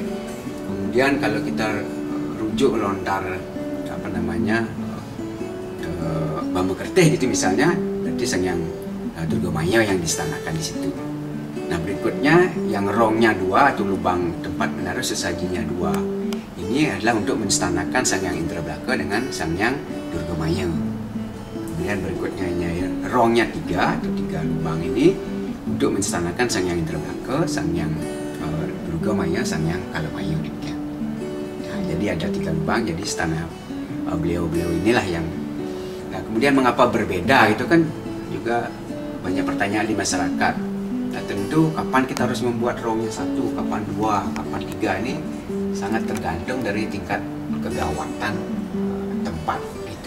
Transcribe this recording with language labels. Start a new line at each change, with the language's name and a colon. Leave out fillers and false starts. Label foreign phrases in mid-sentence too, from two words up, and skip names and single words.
Indonesian: Kemudian kalau kita rujuk lontar bambu kertih gitu misalnya, berarti Sang Hyang Durga Maya yang distanakan di situ. Nah berikutnya yang rongnya 2 atau lubang tempat menaruh sesajinya 2, ini adalah untuk menstanakan Sang Hyang Indrablaka dengan Sang Hyang Durga Maya. Kemudian berikutnya rongnya 3 atau 3 lubang ini untuk menstanakan Sang Hyang Indrablaka, Sang Hyang Durga Maya, Sang Hyang Kalamaya demikian. Nah, jadi ada 3 lubang, jadi istana beliau-beliau inilah yang. Nah kemudian mengapa berbeda itu kan juga banyak pertanyaan di masyarakat. Nah tentu kapan kita harus membuat rongnya 1, kapan 2, kapan 3 ini sangat tergantung dari tingkat kegawatan tempat itu.